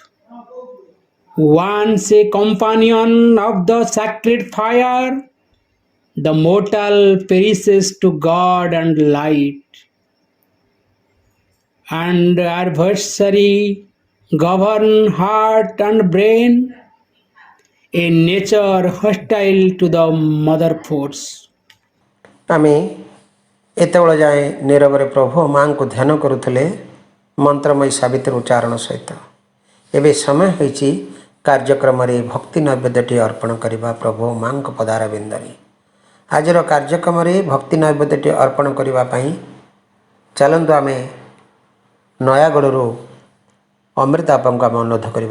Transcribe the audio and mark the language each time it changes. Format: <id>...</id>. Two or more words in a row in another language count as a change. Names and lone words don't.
<en>Once a companion of the sacred fire, the mortal perishes to God and light, and adversary govern heart and brain, a nature hostile to the mother force.</en> <or>ଆମେ ଏତେବେଳେ ଯାଏଁ ନୀରବରେ ପ୍ରଭୁ ଓ ମାଙ୍କୁ ଧ୍ୟାନ କରୁଥିଲେ ମନ୍ତ୍ରମୟୀ ସାବିତ୍ରୀ ଉଚ୍ଚାରଣ ସହିତ। ଏବେ ସମୟ ହୋଇଛି କାର୍ଯ୍ୟକ୍ରମରେ ଭକ୍ତି ନୈବେଦ୍ୟଟି ଅର୍ପଣ କରିବା ପ୍ରଭୁ ଓ ମାଙ୍କ ପଦାର ବିନ୍ଦରେ। ଆଜିର କାର୍ଯ୍ୟକ୍ରମରେ ଭକ୍ତି ନୈବେଦ୍ୟଟି ଅର୍ପଣ କରିବା ପାଇଁ ଚାଲନ୍ତୁ ଆମେ ନୟାଗଡ଼ରୁ ଅମୃତା ବାପାଙ୍କୁ ଆମେ ଅନୁରୋଧ କରିବା।</or>